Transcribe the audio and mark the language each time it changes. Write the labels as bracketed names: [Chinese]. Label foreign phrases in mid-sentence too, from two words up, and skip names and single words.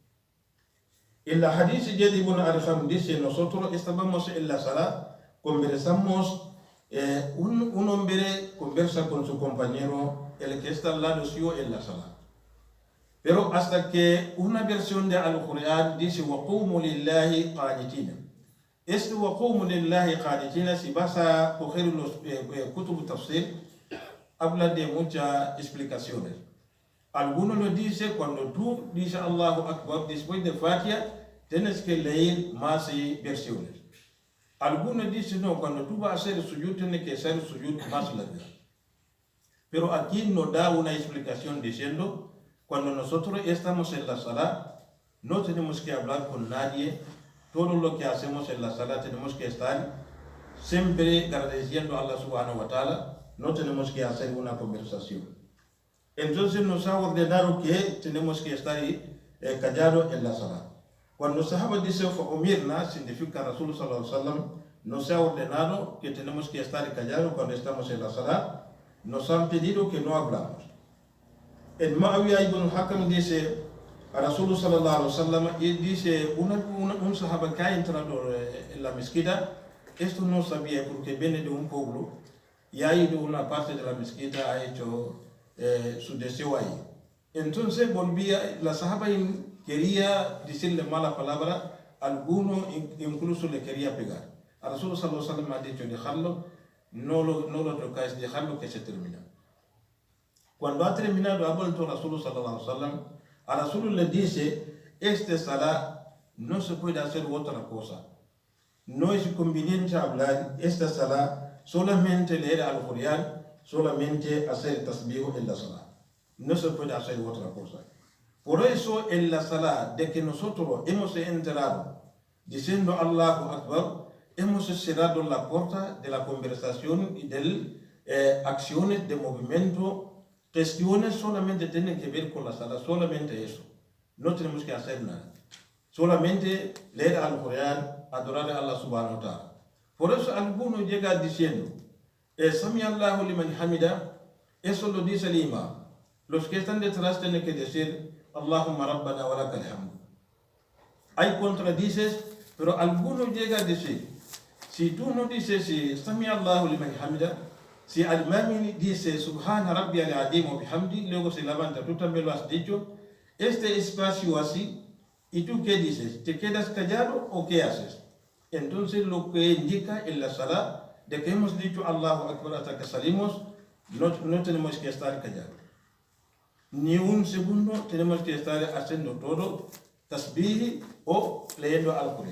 [Spanish] En la hadith de Ibn Arqam dice, nosotros estábamos en la salat, conversamos, un hombre conversa con su compañero, el que está al lado suyo en la salat. Pero hasta que una versión de Al-Qur'an dice, [Arabic] وَقُومُوا لِلَّهِ قَانِتِينَ. Este وَقُومُوا لِلَّهِ قَانِتِينَ, [Spanish] si vas a coger los [Arabic] كتب تفسير, [Spanish] habla de muchas explicaciones. Algunos lo dicen cuando tú dices [Arabic] الله أكبر, [Spanish] después de Fatiha, tienes que leer más versiones. Algunos dicen no, cuando tú vas a hacer el sujud, tienes que hacer el sujud más largo. Pero aquí nos da una explicación diciendo, cuando nosotros estamos en la salat, no tenemos que hablar con nadie. Todo lo que hacemos en la salat tenemos que estar siempre agradeciendo a Allah [Arabic] سبحانه وتعالى. [Spanish] No tenemos que hacer una conversación. Entonces nos ha ordenado que tenemos que estar callados en la sala. Cuando Sahaba dice umirna, significa [Arabic] رسول صلى الله عليه وسلم, [Spanish] nos ha ordenado que tenemos que estar callados cuando estamos en la sala. Nos han pedido que no hablamos. El Muawiyah ibn Hakam dice a [Arabic] رسول صلى الله عليه وسلم, [Spanish] y dice un Sahaba que ha entrado en la mezquita, esto no sabía porque viene de un pueblo y ha ido a una parte de la mezquita, ha hecho su deseo ahí. Entonces volvía, la Sahaba quería decirle mala palabra, alguno incluso le quería pegar. A [Arabic] رسول صلى الله عليه وسلم [Spanish] ha dicho, dejarlo, no lo tocáis, dejarlo que se termina. Cuando ha terminado, ha vuelto [Arabic] رسول صلى الله عليه وسلم, [Spanish] a Rasul le dice, este salah no se puede hacer otra cosa. No es conveniente hablar esta salah, solamente leer al-Qur'an, solamente hacer tasbih en la salah. No se puede hacer otra cosa. Por eso en la salah de que nosotros hemos entrado diciendo [Arabic] الله أكبر, [Spanish] hemos cerrado la puerta de la conversación y de acciones de movimiento. Cuestiones solamente tienen que ver con la salah, solamente eso. No tenemos que hacer nada. Solamente leer al-Qur'an, adorar a Allah [Arabic] سبحانه وتعالى. [Spanish] Por eso algunos llegan diciendo, [Arabic] سمع الله لمن حمده, [Spanish] eso lo dice el imam. Los que están detrás tienen que decir, [Arabic] اللهم ربنا ولك الحمد. [Spanish] Hay contradices, pero algunos llegan a decir, si tú no dices [Arabic] سمع الله لمن حمده, si al-imam dice سبحان ربي العظيم وبحمده, [Spanish] luego se levanta, tú también lo has dicho, este espacio así, ¿y tú qué dices? ¿Te quedas callado o qué haces? Entonces lo que indica en la salah de que hemos dicho [Arabic] الله أكبر [Spanish] hasta que salimos, no tenemos que estar callados. Ni un segundo tenemos que estar haciendo todo tasbih o leyendo al-Qur'an.